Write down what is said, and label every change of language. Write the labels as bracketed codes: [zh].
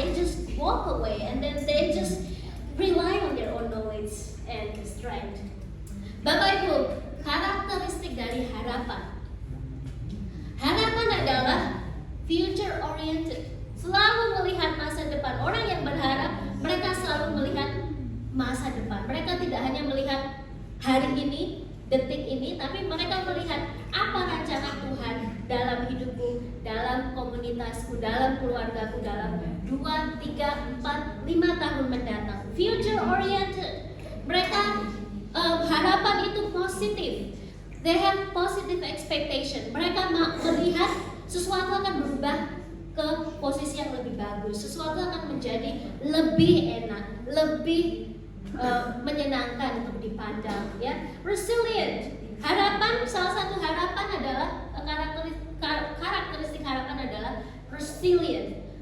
[en] They just walk away and then they just rely on their own knowledge and strength. [id] Bapak Ibu, karakteristik dari harapan. Harapan adalah future oriented. Selalu melihat masa depan. Orang yang berharap, mereka selalu melihat masa depan. Mereka tidak hanya melihat hari ini, detik ini, tapi mereka melihat apa rencana Tuhan dalam hidupku, dalam komunitasku, dalam keluargaku, dalam 2, 3, 4, 5 tahun mendatang. Future oriented. Mereka harapan itu positif. [en] They have positive expectation. [id] Mereka melihat sesuatu akan berubah ke posisi yang lebih bagus, sesuatu akan menjadi lebih enak, lebih menyenangkan untuk dipandang, ya. Resilient, harapan, salah satu harapan adalah karakteristik harapan adalah resilient.